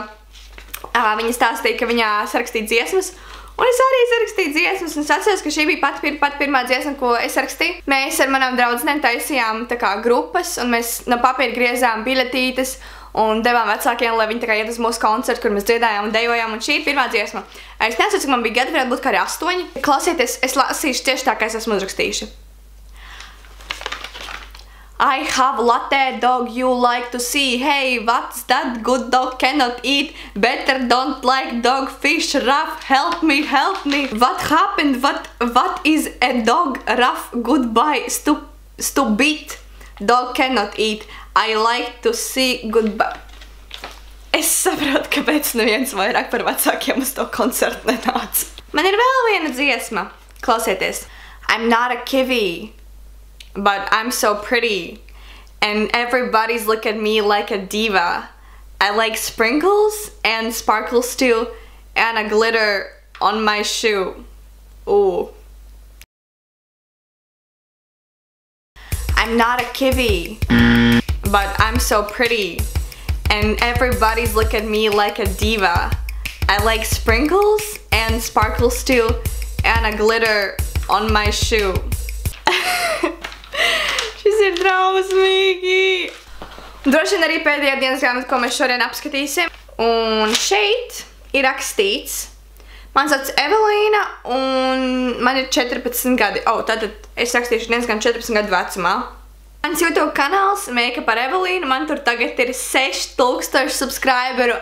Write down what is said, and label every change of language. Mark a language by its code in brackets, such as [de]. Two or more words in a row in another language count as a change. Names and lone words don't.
[lv] Viņa stāstīja, ka viņā sarakstīja dziesmas, un es arī sarakstīju dziesmas, un es atceros, ka šī bija pat pirmā dziesma, ko es sarakstīju. Mēs ar manām draudzenēm taisījām tā kā grupas, un mēs no papīra griezām biļetītes un devām vecākiem, lai viņi tā kā iet uz mūsu koncertu, kur mēs dziedājām un dejojām, un šī ir pirmā dziesma. Es nezinu, cik man bija gadi, varētu būt kā arī 8. Klausieties, es lasīšu tieši tā, kā es esmu uzrakstījuši. [en] I have latte dog you like to see. Hey, what's that? Good dog cannot eat. Better don't like dog fish. Rough, help me, help me. What happened? What is a dog? Rough, goodbye. Stupid. Dog cannot eat. I like to see goodbye. [lv] Es saprotu, kāpēc neviens vairāk par vecākiem uz to koncertu nenāca. Man ir vēl viena dziesma. Klausieties. [en] I'm not a kiwi. But I'm so pretty, and everybody's look at me like a diva. I like sprinkles and sparkles too, and a glitter on my shoe. Ooh. I'm not a kiwi, but I'm so pretty, and everybody's look at me like a diva. I like sprinkles and sparkles too, and a glitter on my shoe. [lv] Šis ir drausmīgi. Droši vien arī pēdējā dienas grāmata, ko mēs šodien apskatīsim. Un šeit ir rakstīts. Man sauc Evelīna un man ir 14 gadi. Tātad es rakstīšu dienas gan 14 gadu vecumā. Mans YouTube kanāls Makeup ar Evelīnu, man tur tagad ir 6000 subscriberu.